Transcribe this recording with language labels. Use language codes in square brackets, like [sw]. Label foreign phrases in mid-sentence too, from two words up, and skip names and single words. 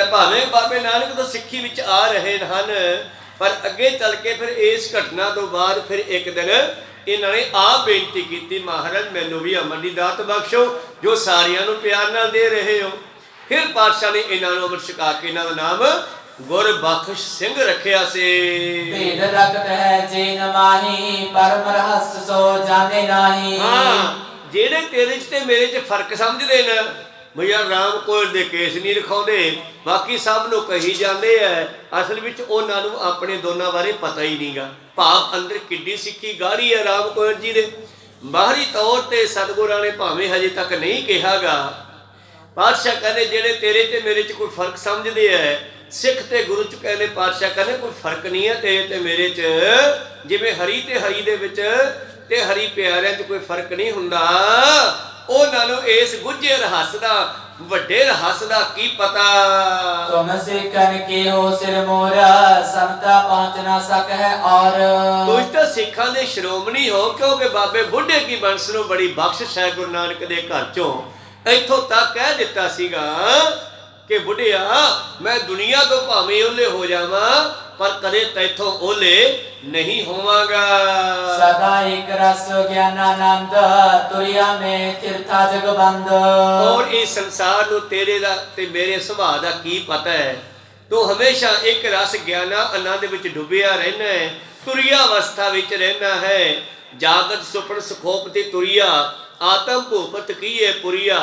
[pa] ਭਾਵੇਂ ਬਾਬੇ ਨਾਨਕ ਤੋਂ ਸਿੱਖੀ ਵਿੱਚ ਆ ਰਹੇ ਹਨ, ਪਰ ਅੱਗੇ ਚੱਲ ਕੇ ਫਿਰ ਇਸ ਘਟਨਾ ਤੋਂ ਬਾਅਦ ਫਿਰ ਇੱਕ ਦਿਨ ਇਹਨਾਂ ਨੇ ਆਪ ਬੇਨਤੀ ਕੀਤੀ, ਮਹਾਰਾਜ ਮੈਨੂੰ ਵੀ ਅੰਮ੍ਰਿਤ ਦੀ ਦਾਤ ਬਖਸ਼ੋ ਜੋ ਸਾਰਿਆਂ ਨੂੰ ਪਿਆਰ ਨਾਲ ਦੇ ਰਹੇ ਹੋ। ਫਿਰ ਪਾਤਸ਼ਾਹ ਨੇ ਇਹਨਾਂ ਨੂੰ ਅੰਮ੍ਰਿਤ ਛਕਾ ਕੇ ਇਹਨਾਂ ਦਾ ਨਾਮ ਗੁਰਬਖਸ਼ ਸਿੰਘ ਰੱਖਿਆ ਸੀ। [hi] भेद रखत है जे न माही, परम रहस्य सो जाने नाही। [pa] ਹਾਂ, ਜਿਹੜੇ ਤੇਰੇ 'ਚ ਤੇ ਮੇਰੇ 'ਚ ਫਰਕ ਸਮਝਦੇ ਨੇ, ਭਈਆ ਰਾਮ ਕੋਇਲ ਦੇ ਕੇਸ ਨਹੀਂ ਰਖਾਉਂਦੇ, ਬਾਕੀ ਸਭ ਨੂੰ ਕਹੀ ਜਾਂਦੇ ਐ, ਅਸਲ ਵਿੱਚ ਉਹਨਾਂ ਨੂੰ ਆਪਣੇ ਦੋਨਾਂ ਬਾਰੇ ਪਤਾ ਹੀ ਨਹੀਂਗਾ। ਭਾਵ ਅੰਦਰ ਕਿੱਡੀ ਸਿੱਖੀ ਗਾੜੀ ਹੈ ਰਾਮ ਕੋਇਲ ਜੀ ਦੇ। ਬਾਹਰੀ ਤੌਰ ਤੇ ਸਤਿਗੁਰਾਂ ਨੇ ਭਾਵੇਂ ਹਜੇ ਤੱਕ ਨਹੀਂ ਕਿਹਾਗਾ। ਪਾਤਸ਼ਾਹ ਕਹਿੰਦੇ ਜਿਹੜੇ ਤੇਰੇ ਤੇ ਮੇਰੇ 'ਚ ਕੋਈ ਫਰਕ ਸਮਝਦੇ ਐ, ਸਿੱਖ ਤੇ ਗੁਰੂ 'ਚ ਕਹਿੰਦੇ ਪਾਤਸ਼ਾਹ ਕਹਿੰਦੇ ਕੋਈ ਫਰਕ ਨਹੀਂ ਹੈ ਤੇਰੇ ਤੇ ਮੇਰੇ 'ਚ, ਜਿਵੇਂ ਹਰੀ ਤੇ ਹਰੀ ਦੇ ਵਿੱਚ ਤੇ ਹਰੀ ਪਿਆਰਿਆਂ 'ਚ ਕੋਈ ਫਰਕ ਨਹੀਂ ਹੁੰਦਾ। ਉਹਨਾਂ ਨੂੰ ਇਸ ਗੁੱਝੇ ਰਹੱਸ ਦਾ, ਵੱਡੇ ਰਹੱਸ ਦਾ ਕੀ ਪਤਾ। [hi] तुम सिखन के हो सिर मोरा, समता पहुँच न सक है और। [pa] ਤੁਸੀਂ ਤਾਂ ਸਿੱਖਾਂ ਦੇ ਸ਼੍ਰੋਮਣੀ ਹੋ, ਕਿਉਂਕਿ ਬਾਬੇ ਬੁੱਢੇ ਕੀ ਬੰਸ ਨੂੰ ਬੜੀ ਬਖਸ਼ਿਸ਼ ਹੈ ਗੁਰੂ ਨਾਨਕ ਦੇ ਘਰ 'ਚੋਂ। ਇੱਥੋਂ ਤੱਕ ਕਹਿ ਦਿੱਤਾ ਸੀਗਾ ਕਿ ਬੁੱਢਿਆ ਮੈਂ ਦੁਨੀਆ ਤੋਂ ਭਾਵੇਂ ਓਲੇ ਹੋ ਜਾਵਾਂ, ਪਰ ਕਦੇ ਤੈਥੋਂ ਓਲੇ ਨਹੀਂ ਹੋਵਾਂਗਾ। [hi] सदा एक रस ज्ञानानंद, तुरिया में तीर्था जगबंद। [pa] ਔਰ ਇਸ ਸੰਸਾਰ ਨੂੰ ਤੇਰੇ ਦਾ ਤੇ ਮੇਰੇ ਸੁਭਾਅ ਦਾ ਕੀ ਪਤਾ ਹੈ। ਤੂੰ ਹਮੇਸ਼ਾ ਇੱਕ ਰਸ ਗਿਆਨਾ ਆਨੰਦ ਵਿੱਚ ਡੁੱਬਿਆ ਰਹਿਣਾ ਹੈ, ਤੁਰਿਆ ਅਵਸਥਾ ਵਿੱਚ ਰਹਿਣਾ ਹੈ। ਜਾਗਤ ਸੁਪਨ ਸੁਖੋਪਤੀ ਤੁਰਿਆ, ਆਤਮ ਭੂਪਤ ਕੀਏ ਪੁਰੀਆ।